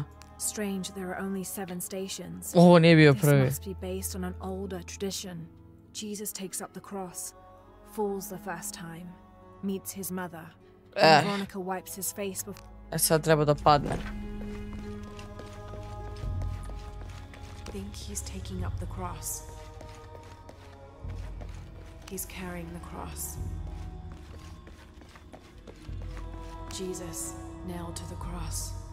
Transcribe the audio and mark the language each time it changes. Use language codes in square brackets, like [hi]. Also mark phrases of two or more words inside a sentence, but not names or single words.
[en] Strange, there are only 7 stations. [sr] Ovo nije bio prvi. [en] This must be based on an older tradition. Jesus takes up the cross, falls the first time, meets his mother. And Veronica wipes his face before... [sr] Sad treba da padne. [en] Think he's taking up the cross. He's carrying the cross. Jesus nailed to the cross.